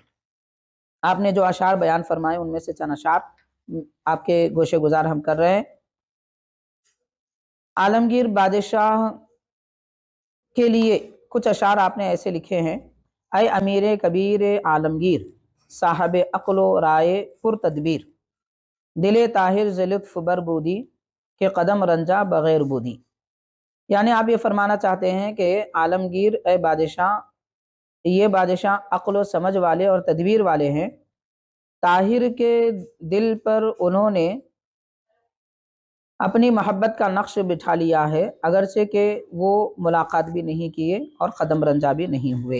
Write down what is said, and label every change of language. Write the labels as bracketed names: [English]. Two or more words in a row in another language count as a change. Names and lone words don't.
[Urdu] آپ نے جو اشعار بیان فرمائے ان میں سے چند اشعار آپ کے گوشے گزار ہم کر رہے ہیں۔ عالمگیر بادشاہ کے لیے کچھ اشعار آپ نے ایسے لکھے ہیں: [Persian] اے امیر کبیر عالمگیر، صاحب عقل و رائے پر تدبیر، دل طاہر ز لطف بر بودی، کہ قدم رنجا بغیر بودی۔ [Urdu] یعنی آپ یہ فرمانا چاہتے ہیں کہ عالمگیر، اے بادشاہ، یہ بادشاہ عقل و سمجھ والے اور تدبیر والے ہیں۔ طاہر کے دل پر انہوں نے اپنی محبت کا نقش بٹھا لیا ہے، اگرچہ کہ وہ ملاقات بھی نہیں کیے اور قدم رنجا بھی نہیں ہوئے۔